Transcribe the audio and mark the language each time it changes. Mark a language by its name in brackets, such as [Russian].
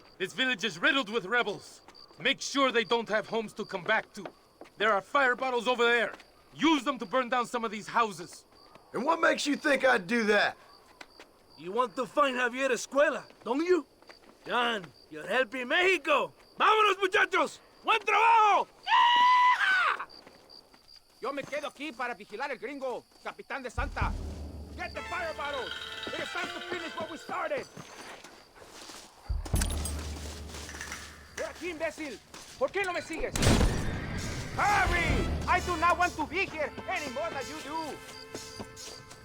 [English] This village is riddled with rebels. Make sure they don't have homes to come back to. There are fire bottles over there. Use them to burn down some of these houses. And what makes you think I'd do that? You want to find Javier Escuela, don't you? John, you're helping Mexico. [Spanish] ¡Vámonos, muchachos! ¡Buen trabajo! Yo me quedo aquí para vigilar el gringo, Capitán de Santa. [English] Get the fire bottles. It is time to finish what we started. [Spanish] Ven aquí, imbécil. ¿Por qué no me sigues? [English] Hurry! I do not want to be here any more than you do.